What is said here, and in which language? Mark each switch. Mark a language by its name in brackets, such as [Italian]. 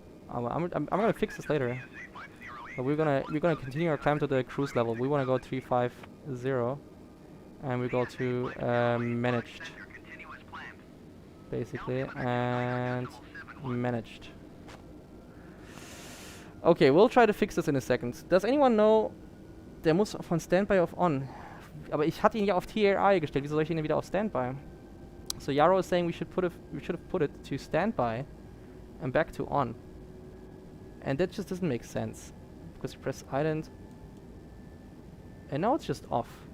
[English] I'm gonna fix this later. But we're gonna continue our climb to the cruise level. We wanna go 350, and we go to managed, basically, and managed. Okay, we'll try to fix this in a second. Does anyone know? [German] Der muss von Standby auf On. Aber ich hatte ihn ja auf TRI gestellt. Wieso soll ich ihn denn wieder auf Standby? [English] So Yaro is saying we should have put it to Standby and back to On. And that just doesn't make sense. Because you press ident and now it's just off.